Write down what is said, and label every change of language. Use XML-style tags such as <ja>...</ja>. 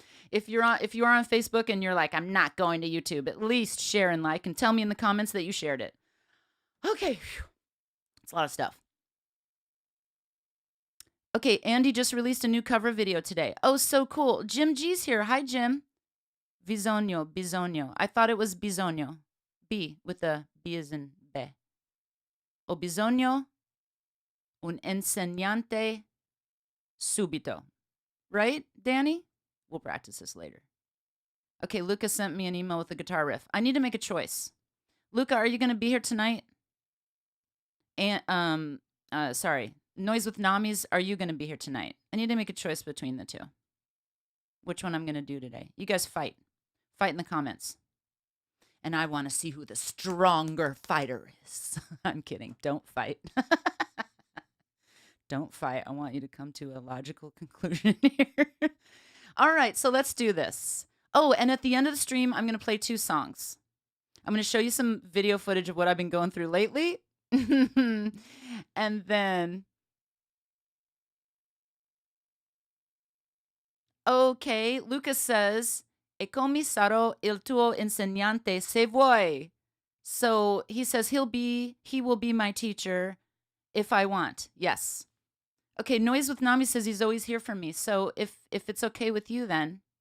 <en>If you are on Facebook and you're like, I'm not going to YouTube, at least share and like and tell me in the comments that you shared it. Okay, it's a lot of stuff. Okay, Andy just released a new cover video today. Oh, so cool. Jim G's here. Hi, Jim. Bisogno. I thought it was bisogno. B with the B as in be.</en> <it>Ho bisogno un insegnante subito.</it> <en>Right, Danny? We'll practice this later. Okay, Luca sent me an email with a guitar riff. I need to make a choice. Luca, are you going to be here tonight? And sorry. Noise with Namis, are you going to be here tonight? I need to make a choice between the two. Which one I'm going to do today. You guys fight. Fight in the comments. And I want to see who the stronger fighter is. I'm kidding. Don't fight. Don't fight. I want you to come to a logical conclusion here. All right, so let's do this. Oh, and at the end of the stream, I'm going to play 2 songs. I'm going to show you some video footage of what I've been going through lately. And then... Okay, Lucas says,</en> <it>E come sarò il tuo insegnante se vuoi.</it> <en>So he says he will be my teacher if I want. Yes. Okay, Noise with Nami says he's always here for me. So if it's okay with you, then.</en>